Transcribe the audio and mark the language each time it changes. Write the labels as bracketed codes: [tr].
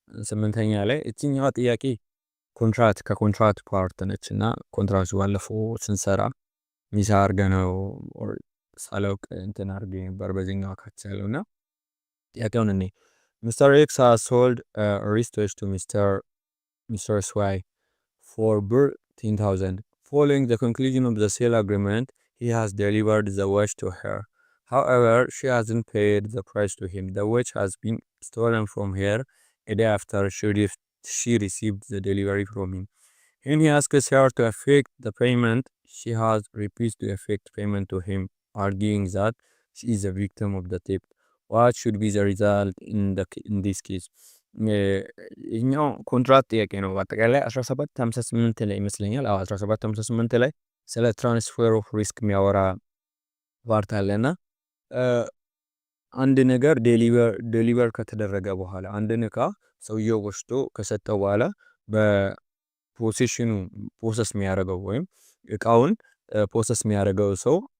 [am] 8ኛ ላይ እቺኛዋ ጥያቄ ከኮንትራት ፓርት ነች እና ኮንትራቱ ባለፈው ስንሰራ ሚሳ አርገ ነው ሳላውቅ እንትን አርገ ነበር በዚህኛው አካት ያለው እና ጥያቄውን እኔ Mr. [en] X has sold wristwatch to Mr. Swai for 10,000. Following the conclusion of the sale agreement, he has delivered the watch to her. However, she hasn't paid the price to him. The watch has been stolen from her a day after she received the delivery from him. When he asks her to effect the payment, she has refused to effect payment to him, arguing that she is a victim of the theft. What should be the result in this case? [am] ይህኛው ኮንትራት ጥያቄ ነው። በአጠቃላይ 1758 ላይ ይመስለኛል። 1758 ላይ ስለ ትራንስፈር ኦፍ ሪስክ የሚያወራ ፓርት አለና አንድ ነገር ዴሊቨር ከተደረገ በኋላ አንድን እቃ ሰውየው ወስዶ ከሰጠው በኋላ በፖሴሽኑ ፕሮሰስ የሚያደርገው ወይም እቃውን ፕሮሰስ የሚያደርገው ሰው